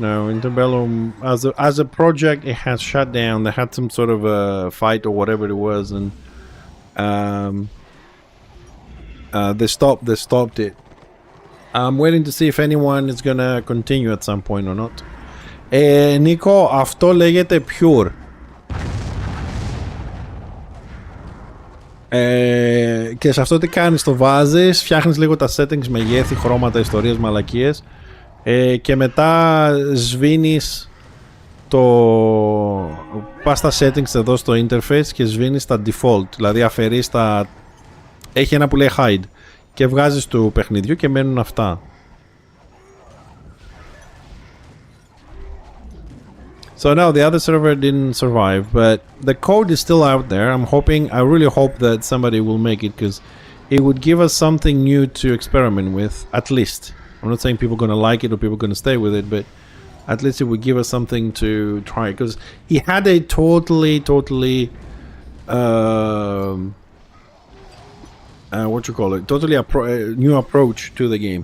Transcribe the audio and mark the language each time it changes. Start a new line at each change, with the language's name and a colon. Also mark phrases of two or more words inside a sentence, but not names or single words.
English: No, Interbellum as a project, it has shut down. They had some sort of a fight or whatever it was, and they stopped it. I'm waiting to see if anyone is gonna continue at some point or not.
Greek: Νίκο, αυτό λέγεται pure. Και σε αυτό τι κάνεις, το βάζεις, φτιάχνεις λίγο τα settings, μεγέθη, χρώματα, ιστορίες, μαλακίες, και μετά σβήνεις πας στα settings εδώ στο interface και σβήνεις τα default, δηλαδή αφαιρείς τα... Έχει ένα που λέει hide και βγάζεις του παιχνιδιού και μένουν αυτά.
English: So no, the other server didn't survive, but the code is still out there. I really hope that somebody will make it, because it would give us something new to experiment with, at least. I'm not saying people are going to like it or people are going to stay with it, but at least it would give us something to try, because he had a totally new approach to the game.